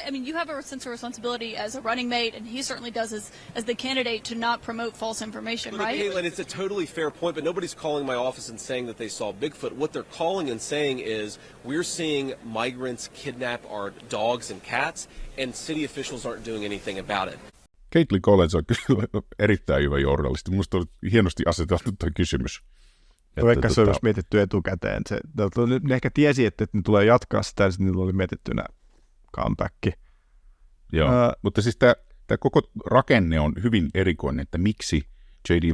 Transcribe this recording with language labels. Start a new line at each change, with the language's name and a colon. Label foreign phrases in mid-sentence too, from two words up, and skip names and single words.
English: I mean, you have a sense of responsibility as a running mate, and he certainly does as the candidate to not promote false information, right? Caitlin, it's a totally fair point, but nobody's calling my office and saying that they saw Bigfoot. What they're calling and saying is we're seeing migrants kidnap our dogs and cats, and city officials aren't doing anything about it.
Finnish: Caitlin Collins on kyllä erittäin hyvä journalisti. Minusta on hienosti aseteltu tuo kysymys. Vaikka se olisi mietitty etukäteen. Ne ehkä tiesi, että ne tulee jatkaa sitä, ja sitten niillä oli mietittynä comeback. Joo, mutta siis tämä koko rakenne on hyvin erikoinen, että miksi J.D.